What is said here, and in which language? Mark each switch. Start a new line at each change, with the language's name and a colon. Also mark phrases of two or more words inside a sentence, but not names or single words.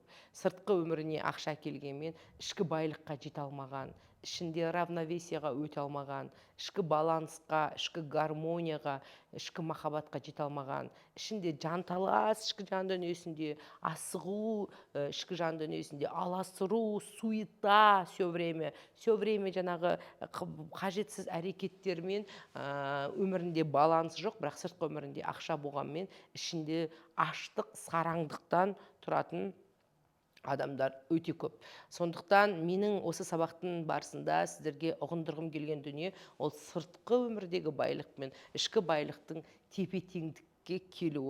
Kazakh: Сыртқы өміріне ақша келгенмен ішкі байлыққа жете алмаған, ішінде равновесияға өте алмаған, ішкі балансқа, ішкі гармонияға, ішкі махаббатқа жете алмаған, ішінде жанталас, ішкі жан дүниесінде асығу, ішкі жан дүниесінде аласыру,
Russian: суета все время
Kazakh: жаңағы қажетсіз әрекеттермен өмірінде баланс жоқ, бірақ сыртқы өмірінде ақша болғанмен ішінде аштық, сараңдықтан тұратын адамдар өте көп. Сондықтан менің осы сабақтың барысында сіздерге ұғындырғым келген дүние, ол сыртқы өмірдегі байлық мен ішкі байлықтың тепе-теңдікке келуі.